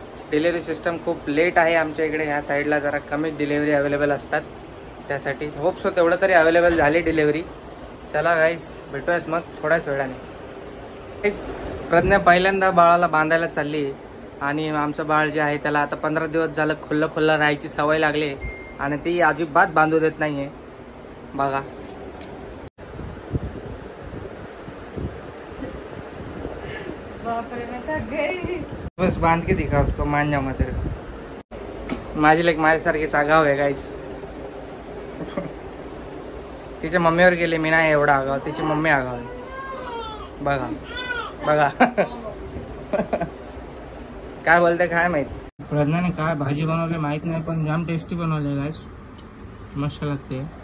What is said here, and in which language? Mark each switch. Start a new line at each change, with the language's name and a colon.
Marathi: Delivery system खूप late आहे आमच्या इकडे. ह्या साईडला जरा कमी डिलिव्हरी अवेलेबल असतात, त्यासाठी होप सो तेवढं तरी अवेलेबल झाली डिलिव्हरी. चला गाईस, भेटूयात मग थोड्याच वेळाने. प्रज्ञा पहिल्यांदा बाळाला बांधायला चालली. आणि आमचं बाळ जे आहे त्याला आता 15 दिवस झालं खुल्लं राहायची सवय लागली, आणि ती अजिबात बांधू देत नाहीये.
Hindi: बघा बस बांध के दिखा उसको, मान जाऊंगा तेरे को.
Marathi: माझी लेक माझ्यासारखी आगाव आहे गाईस. तिच्या मम्मीवर गेले, मी नाही एवढा आगाव, तिची मम्मी आगाव आहे. बघा काय बोलते काय माहित. प्रज्ञाने काय भाजी बनवली माहित नाही, पण जाम टेस्टी बनवले गाईस, मस्त लागते.